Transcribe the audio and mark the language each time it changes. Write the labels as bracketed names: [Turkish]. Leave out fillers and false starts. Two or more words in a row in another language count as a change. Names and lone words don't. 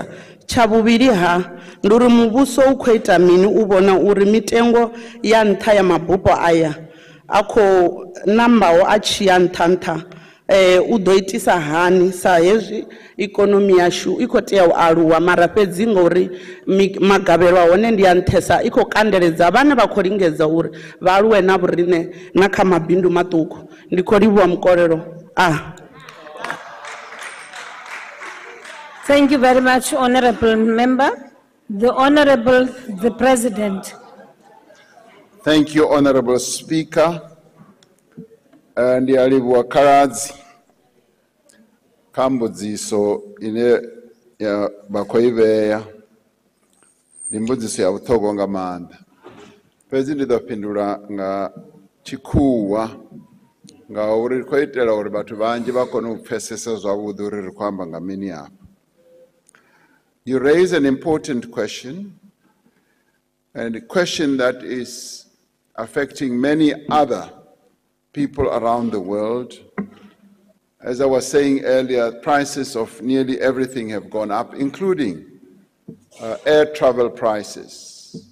[Venda] Tsha vhuvhili ha ndi uri muvhuso u khou ita mini u vhona uri mitengo ya nṱha ya mabupo aya a khou nambaho a tshi ya nṱha nṱha u ḓo itisa hani sa hezwi ikonomi yashu i khou tea u aluwa mara fhedzi ngori magavhelo a hone ndi ya nṱhesa i khou kandeledza vhane vha khou lingedza uri vha aluwe na vhoriṋe na kha mabindu maṱuku. Ndi khou livhuwa mukolelo. [English] Thank you very much, Honorable Member. The Honorable, the President. Thank you, Honorable Speaker. [Venda] And yalivhuwa khaladzi kha mbudziso ine ya vha khou i vhea. Ndi mbudziso ya vhuṱhogwa nga maanḓa. Fhedzi ndi ḓo fhindula nga tshikhuwa ngauri ri khou itela uri vhathu vhanzhi vha kone u pfhesesa zwavhuḓi uri ri khou amba nga mini hafha. [English] You raise an important question, and a question that is affecting many other people around the world. As I was saying earlier, prices of nearly everything have gone up, including air travel prices.